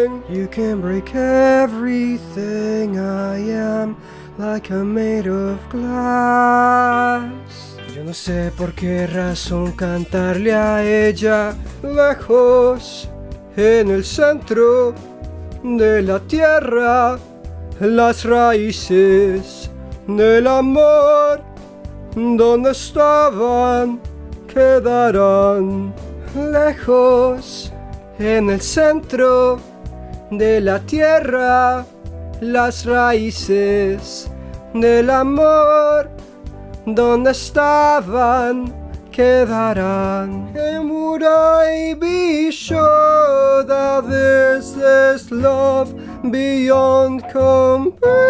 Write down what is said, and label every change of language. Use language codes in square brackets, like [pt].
[en] You can break everything I am, like I'm made of glass. [es] Yo no sé por qué razón cantarle a ella, lejos, en el centro de la tierra. Las raíces del amor, donde estaban, quedarán. Lejos, en el centro de la tierra, las raíces del amor, donde estaban, quedarán. [en] And would I be sure that this is love beyond compare?